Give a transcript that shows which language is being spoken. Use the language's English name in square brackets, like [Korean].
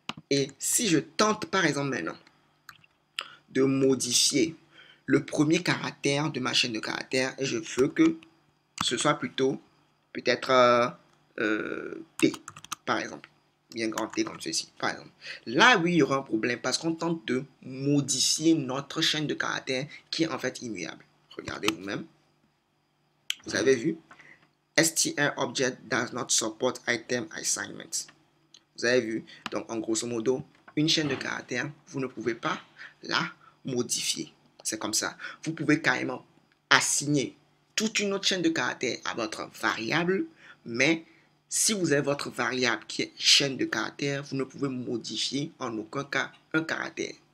[French] Et si je tente par exemple maintenant de modifier le premier caractère de ma chaîne de caractères et je veux que ce soit plutôt peut-être T, par exemple. Bien grand T comme ceci, par exemple. Là, oui, il y aura un problème parce qu'on tente de modifier notre chaîne de caractères qui est en fait immuable. Regardez vous-même. Vous avez vu? [English] str object does not support item assignment. [French] Vous avez vu? Donc, en grosso modo, une chaîne de caractères, vous ne pouvez pas la modifier. C'est comme ça. Vous pouvez carrément assigner toute une autre chaîne de caractères à votre variable, mais si vous avez votre variable qui est chaîne de caractères, vous ne pouvez modifier en aucun cas un caractère.